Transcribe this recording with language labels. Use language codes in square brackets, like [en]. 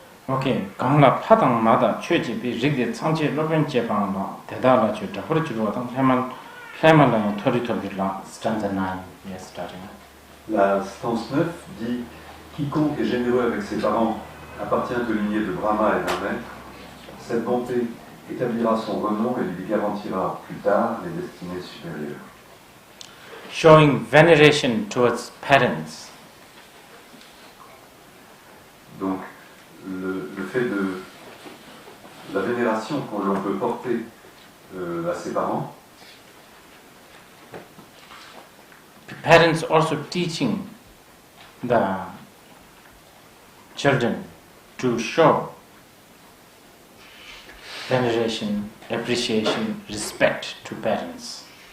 [en] Okay, 강라 파당마다 최지비 릭데 참지 로벤제 방라 대다라 주다 호르주로 왔던 해만랑 토리토비라 stanza 9. Yes, starting. [fr] La stance 9 dit « Quiconque est généreux avec ses parents appartient aux lignées de Brahma et d'un maître. Cette bonté établira son renom et lui garantira plus tard les destinées supérieures. » [en] Showing veneration towards parents. [fr] Donc, le fait de la vénération que l'on peut porter à ses parents. [en] Parents also teaching the children to show veneration, appreciation, respect to parents.